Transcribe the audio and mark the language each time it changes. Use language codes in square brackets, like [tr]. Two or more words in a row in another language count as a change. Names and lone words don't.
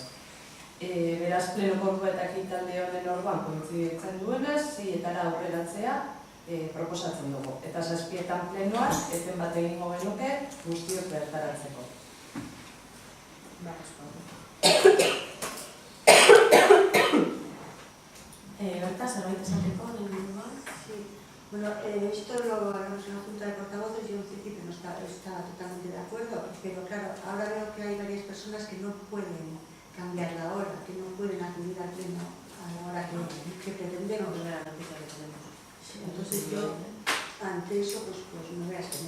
[eu] Beraz, plenoko ordua eta ekitaldi honen orduan kointziditzen duenez, 6etara aurreratzea proposatzen dugu. Eta 7etan plenoan, eten bat egingo genuke guztiok bertaratzeko. Berta, zerbait esateko, lehenengoa? [es] Sí. Bueno, esto lo haremos en la Junta de Portavoces. Yo en principio no estaba totalmente de acuerdo, pero claro, ahora veo que hay varias personas que no pueden cambiar la hora, que no pueden acudir al pleno a la hora que pretendemos. Sí, entonces yo, ante eso, pues me voy a abstener.